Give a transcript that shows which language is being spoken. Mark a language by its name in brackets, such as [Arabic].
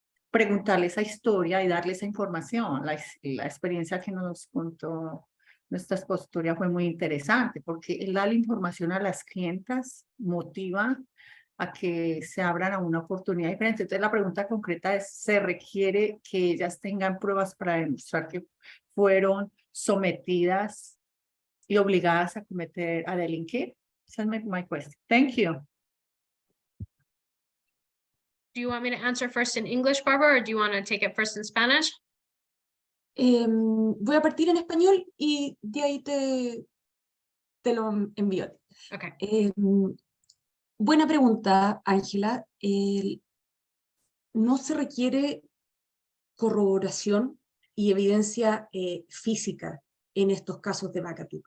[Spanish] Preguntarle esa historia y darle esa información. La experiencia que nos contó nuestra expositora fue muy interesante porque el darle información a las clientas motiva a que se abran a una oportunidad diferente. Entonces la pregunta concreta es, ¿se requiere que ellas tengan pruebas para demostrar que fueron sometidas y obligadas a delinquir? Esa es [English] my question. Thank you. Do you want me to answer first in English, Barbara, or do you want to take it first in Spanish? [Spanish] Voy a partir en español y de ahí te lo envío. [English] Okay. [Spanish] Buena pregunta, Ángela. No se requiere corroboración y evidencia física en estos casos de Vacatur.